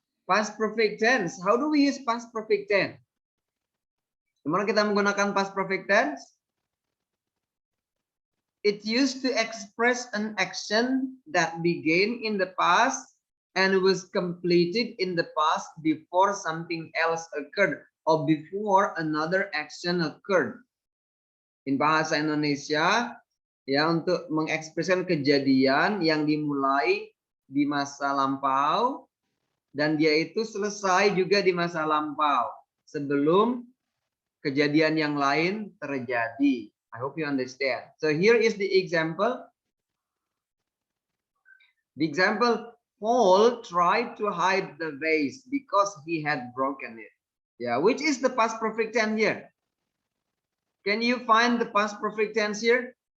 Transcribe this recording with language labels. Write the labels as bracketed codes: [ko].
[en] Past perfect tense. How do we use past perfect tense? [id] Gimana kita menggunakan past perfect tense? [en] It used to express an action that began in the past and was completed in the past before something else occurred or before another action occurred. In bahasa Indonesia, [id] ya, untuk mengekspresikan kejadian yang dimulai di masa lampau dan dia itu selesai juga di masa lampau sebelum kejadian yang lain terjadi. [en] I hope you understand. So here is the example. The example, Paul tried to hide the vase because he had broken it. Yeah, which is the past perfect tense here? Can you find the past perfect tense here?